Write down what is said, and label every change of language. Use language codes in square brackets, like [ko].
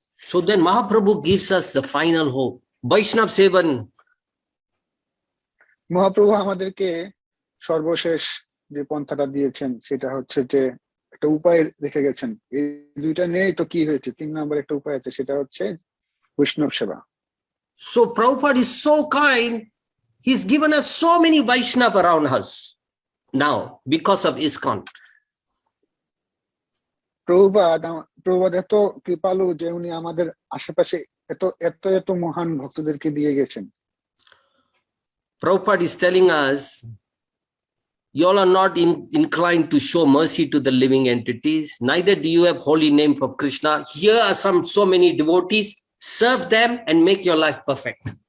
[en] So then Mahaprabhu gives us the final hope. Vaishnav Sevan. [bn] Mahaprabhu আমাদেরকে সর্বশেষ যে পন্থাটা দিয়েছেন সেটা হচ্ছে যে একটা উপায় রেখে গেছেন। এই দুইটা নেই তো কি হয়েছে, 3 নম্বর একটা উপায় আছে, সেটা হচ্ছে বৈষ্ণব সেবা। [en] So Prabhupada is so kind. He's given us so many Vaishnava around us now because of ISKCON. [bn] Prabhupada এত কৃপালু যে উনি আমাদের আশেপাশে এত এত এত মহান ভক্তদেরকে দিয়ে গেছেন। [en] Prabhupada is telling us, you all are not inclined to show mercy to the living entities. Neither do you have holy name for Krishna. Here are so many devotees. Serve them and make your life perfect.